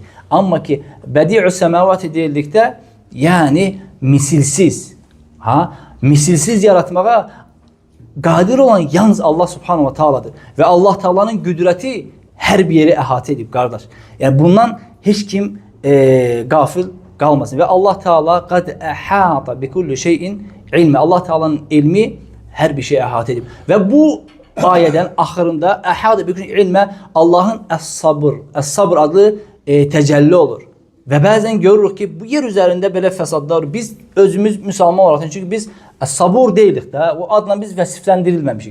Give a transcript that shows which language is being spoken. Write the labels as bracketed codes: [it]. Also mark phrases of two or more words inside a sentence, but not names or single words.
[az] Amma ki [ar] بديع السماوات [az] deyildikdə yəni misilsiz, misilsiz yaratmağa qadir olan yalnız Allah [ar] سبحانه وتعالى. [az] Və Allah Teala'nın qüdrəti hər bir yeri əhatə edib, qardaş. Yəni bundan heç kim qafil qalmasın. [ar] Və Allah Teala قد أحاط بكل شيء علما. [az] Allah Teala'nın ilmi hər bir şey əhatə edib. Və bu ayədən axırında [ar] أحاط بكل علما [az] Allahın əs-sabr adlı təcəlli olur. Və bəzən görürük ki, bu yer üzərində belə fəsadlar, biz özümüz müsəlman olaraq, çünki biz sabur deyilik də, o adla biz vəsifləndirilməmişik.